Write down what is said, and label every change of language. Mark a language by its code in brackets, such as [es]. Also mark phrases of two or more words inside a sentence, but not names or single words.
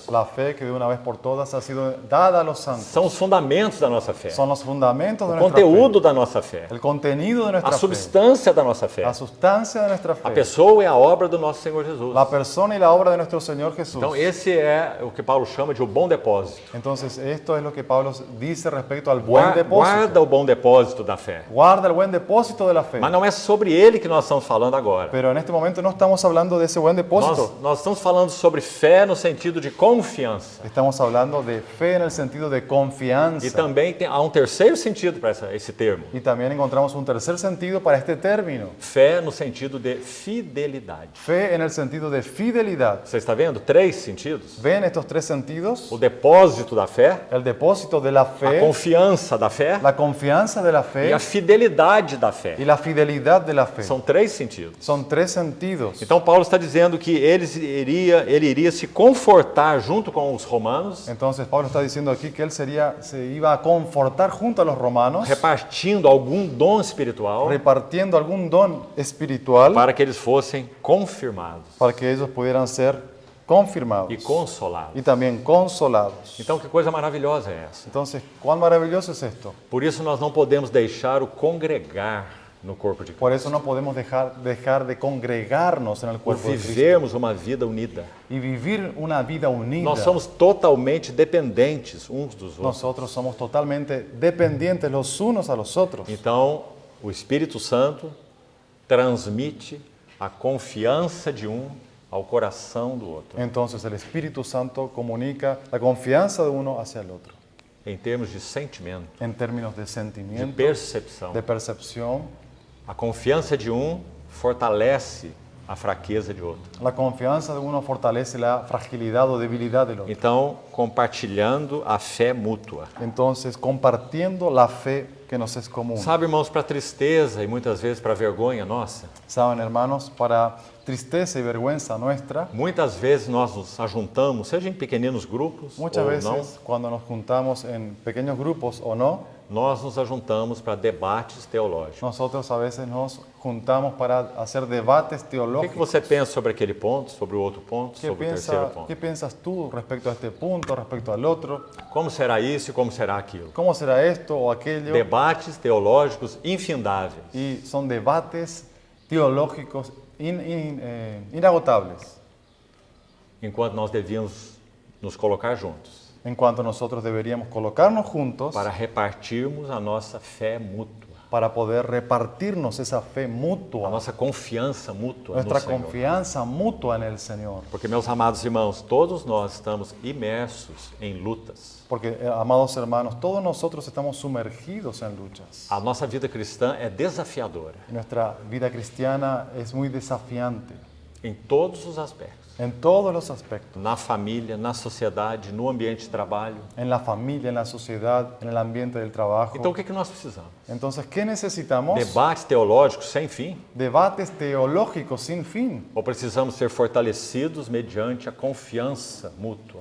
[es] La fe que de una vez por todas ha sido dada a los santos. [pt] São os fundamentos da nossa fé. [es] Son los fundamentos de [pt] O [es] nuestra [pt] conteúdo [es] fe. [pt] da nossa fé. [es] El contenido de nuestra [pt] A [es] fe. [pt] substância da nossa fé. [es] La sustancia de nuestra [pt] A [es] fe. [pt] pessoa e a obra do nosso Senhor Jesus. [es] La persona y la obra de nuestro Señor Jesús. [pt] Então esse é o que Paulo chama de o bom depósito. [es] Entonces, esto es lo que Pablo dice respecto al buen depósito. [pt] Guarda o bom depósito da fé. [es] Guarda el buen depósito de la fe. [pt] Mas não é sobre ele que nós estamos falando agora. [es] Pero en este momento no estamos hablando de ese buen depósito. [pt] Nós estamos falando sobre fé no sentido de confiança. [es] Estamos hablando de fe en el sentido de confianza. [pt] E também há um terceiro sentido para esse termo. [es] Y también encontramos un tercer sentido para este término. [pt] Fé no sentido de fidelidade. [es] Fe en el sentido de fidelidad. [pt] Você está vendo? 3 sentidos. [es] ¿Ven estos tres sentidos? [pt] O depósito da fé, [es] El depósito de la [pt] a [es] fe, [pt] confiança da fé [es] la confianza de la [pt] e [es] fe [pt] a fidelidade da fé. [es] y la fidelidad de la fe. [pt] São 3 sentidos. [es] Son tres sentidos. [pt] Então Paulo está dizendo que ele iria se confortar junto com os romanos, [es] Entonces Pablo está diciendo aquí que él se iba a confortar junto a los romanos, [pt] repartindo algum dom espiritual [es] repartiendo algún don espiritual [pt] para que eles fossem confirmados [es] para que ellos pudieran ser confirmados [pt] e consolados. [es] y también consolados. [pt] Então que coisa maravilhosa é essa? [es] Entonces, ¿cuán maravilloso es esto? [pt] Por isso nós não podemos deixar o congregar no corpo de [es] Por [pt] Cristo. [es] eso no podemos dejar de congregarnos en el Por cuerpo de Cristo [pt] vivermos uma vida unida. [es] y vivir una vida unida. [pt] Nós somos totalmente dependentes uns dos outros. [es] Nosotros somos totalmente dependientes los unos a los otros. [pt] Então, o Espírito Santo transmite a confiança de um ao coração do outro, [es] Entonces el Espíritu Santo comunica la confianza de uno hacia el otro, [pt] em termos de sentimento, [es] en términos de de sentimiento, [pt] percepção. [es] de percepción. [pt] A confiança de um fortalece a fraqueza de outro. [es] La confianza de uno fortalece la fragilidad o debilidad del otro. [pt] Então, compartilhando a fé mútua. [es] Entonces, compartiendo la fe que nos es común. [pt] Sabe, irmãos, para tristeza e muitas vezes para vergonha nossa, [es] Saben, hermanos, para tristeza y vergüenza nuestra, [pt] muitas vezes nós nos ajuntamos, seja em pequeninos grupos [es] muchas [pt] ou [es] veces [pt] não, [es] cuando nos juntamos en pequeños grupos o no, [pt] nós nos ajuntamos para debates teológicos. [es] nosotros a veces nos juntamos para hacer debates [pt] O que [es] teológicos. [pt] você pensa sobre aquele ponto, sobre o outro ponto, sobre o terceiro ponto? [es] ¿Qué piensas tú respecto a este punto, respecto al otro? [pt] Como será isso e como será aquilo? [es] ¿Cómo será esto o aquello? [pt] Debates teológicos infindáveis. [es] Y son debates teológicos inagotables, [pt] Enquanto nós devíamos nos colocar juntos [es] en cuanto nosotros deberíamos colocarnos juntos [pt] para repartirmos a nossa fé mútua, [es] para poder repartirnos esa fe [pt] a [es] mutua, [pt] nossa confiança mútua no [es] nuestra [pt] Senhor. [es] confianza mutua en el Señor. [pt] Porque, meus amados irmãos, todos nós estamos imersos em lutas. [es] Porque, amados hermanos, todos nosotros estamos sumergidos en luchas. [pt] A nossa vida cristã é desafiadora [es] Nuestra vida cristiana es muy desafiante [pt] em todos os aspectos. [es] en todos los aspectos, [pt] Na família, na sociedade, no ambiente de trabalho. [es] en la familia, en la sociedad, en el ambiente del trabajo. [pt] Então, o que nós precisamos? [es] Entonces, ¿qué necesitamos? [pt] Debates teológicos sem fim? [es] Debates teológicos sin fin. [pt] Ou precisamos ser fortalecidos mediante a confiança mútua?